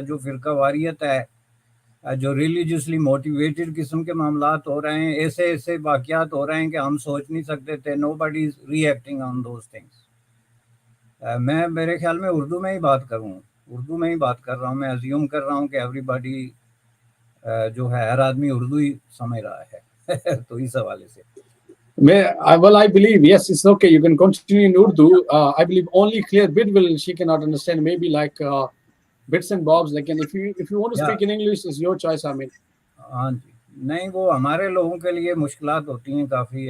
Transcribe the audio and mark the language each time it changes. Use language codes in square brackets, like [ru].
[ur] جو فرقہ واریت ہے، جو ریلیجیسلی موٹیویٹڈ قسم کے معاملات ہو رہے ہیں، ایسے واقعات ہو رہے ہیں کہ ہم سوچ نہیں سکتے تھے. [en] Nobody is reacting on those things. [ur] میں میرے خیال میں اردو میں ہی بات کر رہا ہوں. میں ازیوم کر رہا ہوں کہ [en] everybody [ur] جو ہے ہر آدمی اردو ہی سمجھ رہا ہے. تو اس حوالے سے [en] Well, I believe, yes, it's okay. You can continue in Urdu. I believe only clear bit she cannot understand. Maybe like bits and bobs. Like, and if you want to speak in English, it's your choice. I mean. [ur] ہاں جی، نہیں وہ ہمارے لوگوں کے لیے مشکلات ہوتی ہیں کافی.